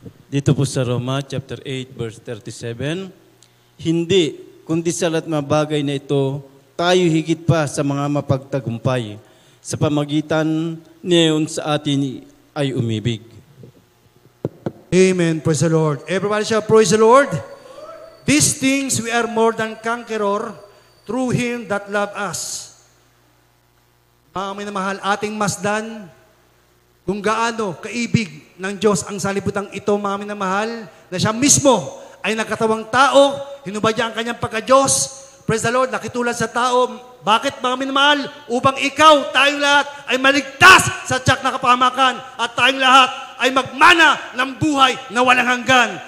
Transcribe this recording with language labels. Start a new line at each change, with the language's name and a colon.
Filipino: Dito po sa Roma chapter 8 verse 37, hindi, kundi sa lahat mga bagay na ito, tayo higit pa sa mga mapagtagumpay. Sa pamagitan niyon sa atin ay umibig.
English: Amen. Praise the Lord. Everybody shall praise the Lord. These things we are more than conqueror through Him that love us.
Filipino: Mga minamahal, ating masdan kung gaano kaibig ng Diyos ang salibutang ito, mga minamahal, na siya mismo ay nagkatawang tao, hinubadya ang kanyang pagka-Diyos.
English: Praise the Lord,
Filipino: nakitulad sa tao. Bakit, mga minamahal? Upang ikaw, tayong lahat, ay maligtas sa tiyak na kapahamakan at tayong lahat ay magmana ng buhay na walang hanggan.